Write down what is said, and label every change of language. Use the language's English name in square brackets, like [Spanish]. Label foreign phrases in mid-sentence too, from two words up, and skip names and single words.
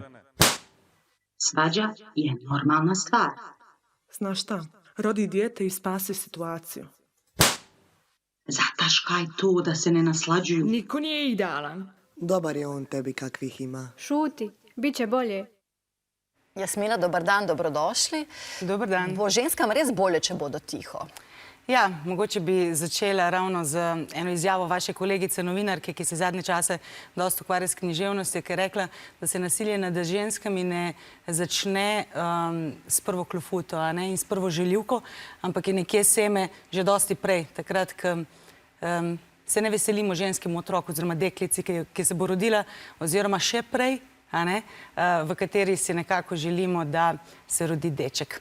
[Croatian] Svađa je normalna stvar. Znaš šta, rodi dijete i spasi situaciju. Zataškaj tu da se ne naslađuju. Niko nije idealan. Dobar je on tebi kakvih ima. Šuti, bit će bolje. Jasmina, [Slovenian] dober dan, dobrodošli. Dober dan. Bo ženskam res bolje, če bodo tiho. Ja, mogoče bi začela ravno z eno izjavo vaše kolegice novinarke, ki se zadnje čase dosta ukvarja s književnostjo, ki je rekla, da se nasilje nad ženskami ne začne s prvo klofuto in s prvo željivko, ampak je nekje seme že dosti prej, takrat, ko se ne veselimo ženskemu otroku oziroma deklici, ki se bo rodila, oziroma še prej, v kateri si nekako želimo, da se rodi deček.